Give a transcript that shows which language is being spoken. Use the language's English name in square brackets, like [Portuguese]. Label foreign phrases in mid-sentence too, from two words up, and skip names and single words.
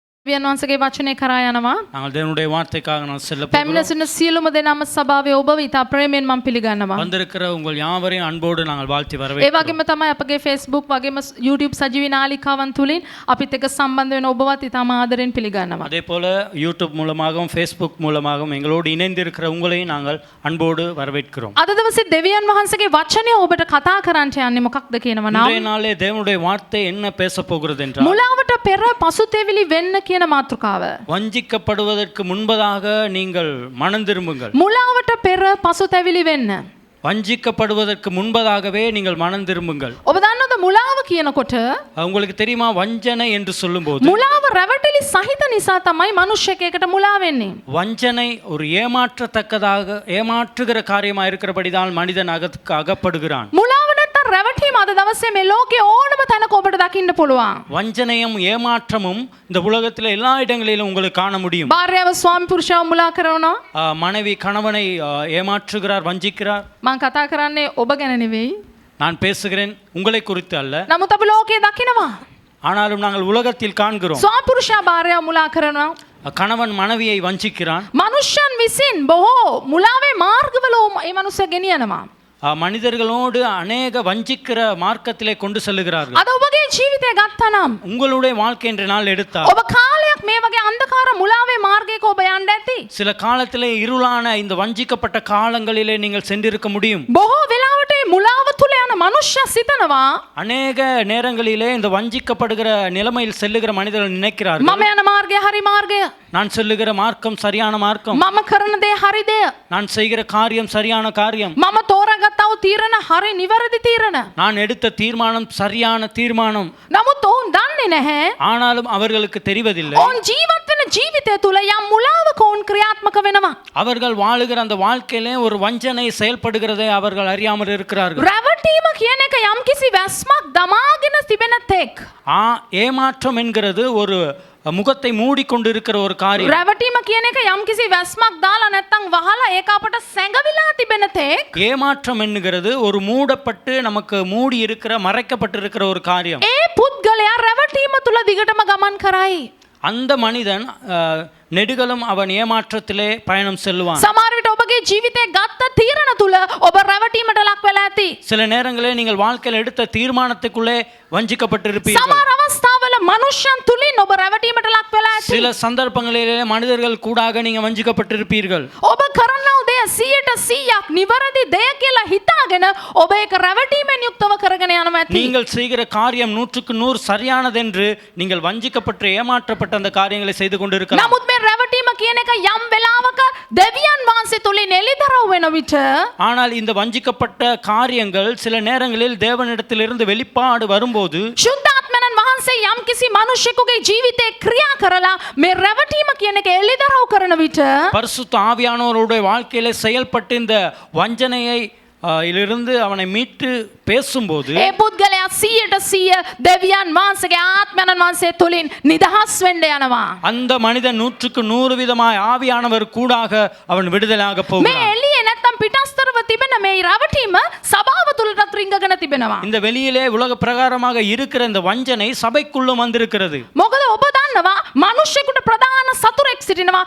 [Sinhala] දෙවියන් වහන්සේගේ වචනේ කරා යනවා. [Tamil] நாங்கள் தேவனுடைய வார்த்தைக்காக நான் செல்ல [Sinhala] පැමිණ සිටින සියලුම දෙනාම සභාවේ ඔබව ඉතා ප්‍රේමයෙන් මම පිළිගන්නවා. [Tamil] வந்திருக்கிற உங்கள் யாவரையும் அன்போடு நாங்கள் வாழ்த்தி [Sinhala] ඒ [Tamil] வரவேற்கிறோம். [Sinhala] වගේම තමයි අපගේ Facebook වගේම YouTube සජීවී නාලිකාවන් තුලින් අපිත් එක්ක සම්බන්ධ වෙන ඔබවත් ඉතාම ආදරෙන් පිළිගන්නවා. [Tamil] அதே போல யூடியூப் மூலமாகவும் ஃபேஸ்புக் மூலமாகவும் எங்களோடு இணைந்திருக்கிற உங்களையும் நாங்கள் அன்போடு வரவேற்கிறோம். [Sinhala] අද දවසේ දෙවියන් වහන්සේගේ වචනය ඔබට කතා කරන්නට යන්නේ මොකක්ද කියනවා නම් [Tamil] இன்றைய நாளே தேவனுடைய வார்த்தை என்ன பேச போகிறது என்றால் [Sinhala] මුලාවට පෙර පසුතැවිලි වෙන්න කියන මාතෘකාව. [Tamil] வஞ்சிக்கப்படுவதற்கு முன்பதாக நீங்கள் மனம் திரும்புங்கள். [Sinhala] මුලාවට පෙර පසුතැවිලි වෙන්න. [Tamil] வஞ்சிக்கப்படுவதற்கு முன்பதாகவே நீங்கள் மனம் திரும்புங்கள். [Sinhala] ඔබ දන්නවද මුලාව කියනකොට [Tamil] உங்களுக்கு தெரியுமா வஞ்சனை என்று சொல்லும்போது [Sinhala] මුලාව රැවටිලි සහිත නිසා තමයි මිනිස්සෙක්ට මුලා වෙන්නේ. [Tamil] வஞ்சனை ஒரு ஏமாற்றத்தக்கதாக ஏமாற்றுகிற காரியமா இருக்கிறபடிதான் மனிதன் அகப்படுகிறான். [Sinhala] මුලාව නැත්තම් රැවටීම අද දවසේ මේ ලෝකේ ඕනම තැනක ඔබට දකින්න පුළුවන්. [Tamil] வஞ்சனையும் ஏமாற்றமும் இந்த உலகத்தில் எல்லா இடங்களிலும் உங்களுக்கு காண முடியும். [Sinhala] භාර්යාව ස්වාමි පුරුෂයව මුලා කරනවා. [Tamil] மனைவி கணவனை ஏமாற்றுகிறார், வஞ்சிக்கிறார். [Sinhala] මම කතා කරන්නේ ඔබ ගැන නෙවෙයි. [Tamil] நான் பேசுகிறேன் உங்களை குறித்து அல்ல. [Sinhala] නමුත් අපි ලෝකේ දකිනවා. [Tamil] ஆனாலும் நாங்கள் உலகத்தில் காண்கிறோம். [Sinhala] ස්වාමි පුරුෂයා භාර්යාව මුලා කරනවා. [Tamil] கணவன் மனைவியை வஞ்சிக்கிறான். [Sinhala] මනුෂ්‍යයන් විසින් බොහෝ මුලාවේ මාර්ගවල මේ මනුස්සයා ගෙනියනවා. [Tamil] மனிதர்களோடு அநேக வஞ்சிக்கிற மார்க்கத்திலே கொண்டு செல்லுகிறார்கள். [Sinhala] අද ඔබගේ ජීවිතය ගත්තනම් [Tamil] உங்களுடைய வாழ்க்கை என்ற நாள் எடுத்தால் [Sinhala] ඔබ කාලයක් මේ වගේ අන්ධකාර මුලාවේ මාර්ගයක ඔබ යන්න ඇති. [Tamil] சில காலத்திலே இருளான இந்த வஞ்சிக்கப்பட்ட காலங்களிலே நீங்கள் சென்றிருக்க முடியும். [Sinhala] බොහෝ වෙලාවට මේ මුලාව තුල යන මනුෂ්‍ය සිතනවා [Tamil] அநேக நேரங்களிலே இந்த வஞ்சிக்கப்படுகிற நிலைமையில் செல்லுகிற மனிதர்கள் நினைக்கிறார்கள் [Sinhala] මම යන මාර්ගය හරි මාර්ගය. [Tamil] நான் செல்லுகிற மார்க்கம் சரியான மார்க்கம். [Sinhala] මම කරන දේ හරි දේ. [Tamil] நான் செய்கிற காரியம் சரியான காரியம். [Sinhala] මම තෝරාගත්තව තීරණ හරි නිවැරදි තීරණ. [Tamil] நான் எடுத்த தீர்மானம் சரியான தீர்மானம். [Sinhala] නමුත් ඔවුන් දන්නේ නැහැ. [Tamil] ஆனாலும் அவர்களுக்கு தெரிவதில்லை. [Sinhala] ඔවුන් ජීවත් වෙන ජීවිතය තුල යම් මුලාවක ඔවුන් ක්‍රියාත්මක වෙනවා. [Tamil] அவர்கள் வாழுகிற அந்த வாழ்க்கையிலே ஒரு வஞ்சனை செயல்படுகிறதை அவர்கள் அறியாமல் இருக்கிறார்கள். [Sinhala] රැවටීම කියන එක යම් කිසි වැස්මක් දමාගෙන තිබෙන තෙක්. [Tamil] ஏமாற்றம் என்கிறது ஒரு முகத்தை மூடிக்கொண்டிருக்கிற ஒரு காரியம். [Sinhala] රැවටීම කියන එක යම් කිසි වැස්මක් දාලා නැත්තම් වහලා ඒක අපට සැඟවිලා තිබෙන තෙක්. [Tamil] ஏமாற்றம் என்கிறது ஒரு மூடப்பட்டு நமக்கு மூடி இருக்கிற மறைக்கப்பட்டிருக்கிற ஒரு காரியம். [Sinhala] ඒ පුද්ගලයා රැවටීම තුල දිගටම ගමන් කරයි. [Tamil] அந்த மனிதன் நெடுகளும் அவன் ஏமாற்றத்திலே பயணம் செல்வான். [Sinhala] සමහර විට ඔබගේ ජීවිතේ ගත්ත තීරණ තුල ඔබ රැවටීමට ලක් වෙලා ඇති. [Tamil] சில நேரங்களில் நீங்கள் வாழ்க்கையில் எடுத்த தீர்மானத்துக்குள்ளே வஞ்சிக்கப்பட்டிருப்பீர்கள். [Sinhala] සමහර අවස්ථාවල මනුෂ්‍යයන් තුලින් ඔබ රැවටීමට ලක් වෙලා ඇති. [Tamil] சில சந்தர்ப்பங்களிலே மனிதர்கள் கூடாக நீங்க வஞ்சிக்கப்பட்டிருப்பீர்கள். [Sinhala] ඔබ කරනව දේ 100% නිවැරදි දෙය කියලා හිතාගෙන ඔබ ඒක රැවටීමෙන් යුක්තව කරගෙන යනවා ඇති. [Tamil] நீங்கள் செய்கிற காரியம் 100% சரியானதென்று நீங்கள் வஞ்சிக்கப்பட்டு ஏமாற்றப்பட்ட அந்த காரியங்களை செய்து கொண்டிருக்கலாம். [Sinhala] නමුත් මේ රැවටීම කියන එක යම් වෙලාවක දෙවියන් වහන්සේ තුලින් එළිදරව් වෙන විට [Tamil] ஆனால் இந்த வஞ்சிக்கப்பட்ட காரியங்கள் சில நேரங்களில் தேவனிடத்திலிருந்து வெளிப்பாடு வரும்போது [Sinhala] සුද්ධාත්මයන් වහන්සේ යම් කිසි මිනිසෙකුගේ ජීවිතේ ක්‍රියා කරලා මේ රැවටීම කියන එක එළිදරව් කරන විට [Tamil] பரிசுத்த ஆவியானவருடைய வாழ்க்கையிலே செயல்பட்டு இந்த வஞ்சனையை இலிருந்து அவனை மீட்டு பேசும்போது [Sinhala] ඒ පුද්ගලයා 100% දෙවියන් වහන්සේගේ ආත්මයන් වහන්සේ තුලින් නිදහස් වෙන්න යනවා. [Tamil] அந்த மனிதன் 100% விதமாய் ஆவியானவர் கூடாக அவன் விடுதலையாக [Sinhala] මේ [Tamil] போகிறான். [Sinhala] එළියේ නැත්තම් පිටස්තරව තිබෙන මේ රැවටීම සභාව තුලටත් රිංගගෙන තිබෙනවා. [Tamil] இந்த வெளியிலே உலக பிரகாரமாக இருக்கிற இந்த வஞ்சனை சபைக்குள்ளும் வந்திருக்கிறது. [Sinhala] මොකද ඔබ දන්නවා මිනිස්සෙකුට ප්‍රධාන සතුරෙක් සිටිනවා.